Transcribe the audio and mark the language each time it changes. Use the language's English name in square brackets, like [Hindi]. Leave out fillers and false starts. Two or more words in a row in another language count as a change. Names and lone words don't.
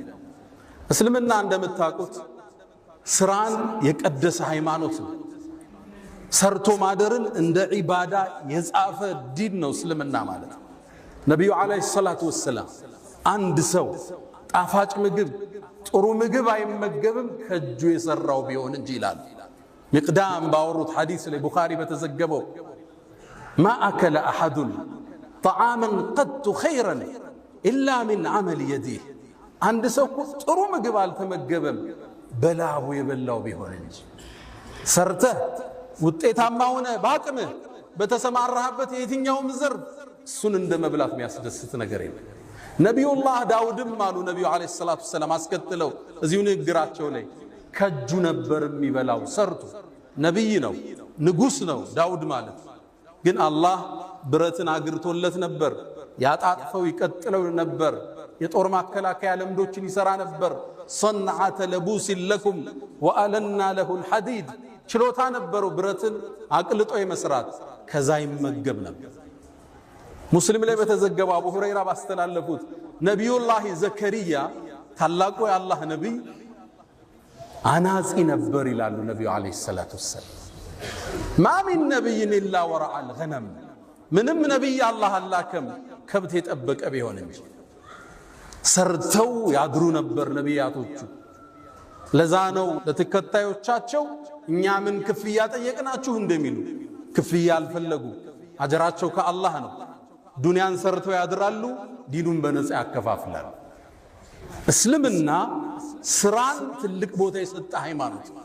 [Amharic] እስልምና እንደምታውቁት ስራን የቀደሰ ሃይማኖት ነው። ሰርቶ ማደርን እንደ ዒባዳ የጻፈ ዲን ነው እስልምና ማለት። ነቢዩ [Arabic] عليه الصلاة والسلام [Amharic] አንድ ሰው ጣፋጭ ምግብ ጥሩ ምግብ አይመገብም ከእጁ የሰራው ቢሆን እንጂ ይላል። ሚቅዳም ባወሩት ሐዲስ ላይ ቡኻሪ በተዘገበው [Arabic] ما أكل أحد طعاما قط خيرا إلا من عمل يديه عند سوق [Amharic] ጥሩ ምግብ አልተመገበም በላቡ የበላው ቢሆን እንጂ። ሰርተህ ውጤታማ ሆነ ባቅምህ በተሰማራህበት የትኛውም ዘርፍ እሱን እንደ መብላት የሚያስደስት ነገር የለም። ነቢዩላህ ዳውድም አሉ ነቢዩ [Arabic] عليه الصلاة والسلام [Amharic] አስከትለው እዚሁ ንግግራቸው ላይ ከእጁ ነበር የሚበላው ሰርቶ። ነቢይ ነው፣ ንጉሥ ነው ዳውድ ማለት ግን አላህ ብረትን አግርቶለት ነበር። ያጣጥፈው ይቀጥለው ነበር። የጦር ማከላከያ ለምዶችን ይሰራ ነበር። [Arabic] صنعة لبوس لكم وألنا له الحديد [Amharic] ችሎታ ነበረው ብረትን አቅልጦ የመስራት ከዛ ይመገብ ነበር። ሙስሊም ላይ በተዘገበው አቡ ሁረይራ ባስተላለፉት ነቢዩላህ ዘከሪያ ታላቁ የአላህ ነቢይ አናጺ ነበር ይላሉ ነቢዩ [Arabic] عليه الصلاة والسلام። ما من نبي إلا رعى الغنم፣ [Amharic] ምንም ነቢይ አላህ አላከም ከብት የጠበቀ ቢሆን እንጂ። ሰርተው ያድሩ ነበር ነቢያቶቹ። ለዛ ነው ለተከታዮቻቸው እኛ ምን ክፍያ ጠየቅናችሁ እንደሚሉ ክፍያ አልፈለጉ። አጀራቸው ከአላህ ነው። ዱንያን ሰርተው ያድራሉ፣ ዲኑን በነፃ ያከፋፍላሉ። እስልምና ስራን ትልቅ ቦታ የሰጠ ሃይማኖት።